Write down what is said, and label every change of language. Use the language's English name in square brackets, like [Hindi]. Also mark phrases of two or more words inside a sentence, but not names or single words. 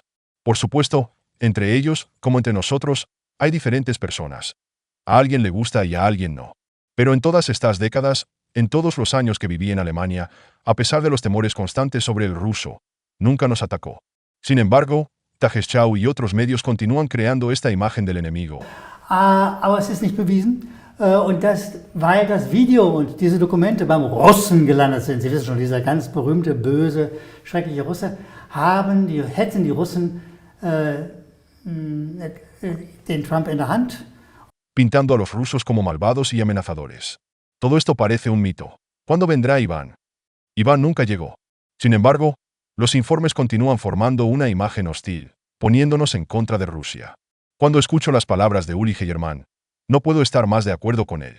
[Spanish] Por supuesto, entre ellos, como entre nosotros, hay diferentes personas. A alguien le gusta y a alguien no. Pero en todas estas décadas, en todos los años que viví en Alemania, a pesar de los temores constantes sobre el ruso, nunca nos atacó. Sin embargo, Tagesschau y otros medios continúan creando esta imagen del enemigo. [German] Aber es ist nicht bewiesen. Und weil das Video und diese Dokumente beim Russen gelandet sind, Sie wissen schon, dieser ganz berühmte, böse, schreckliche Russe, hätten die Russen den Trump in der Hand. [Spanish] Pintando a los rusos como malvados y amenazadores. Todo esto parece un mito. ¿Cuándo vendrá Iván? Iván nunca llegó. Sin embargo, los informes continúan formando una imagen hostil, poniéndonos en contra de Rusia. Cuando escucho las palabras de Uli Heyermann, no puedo estar más de acuerdo con él.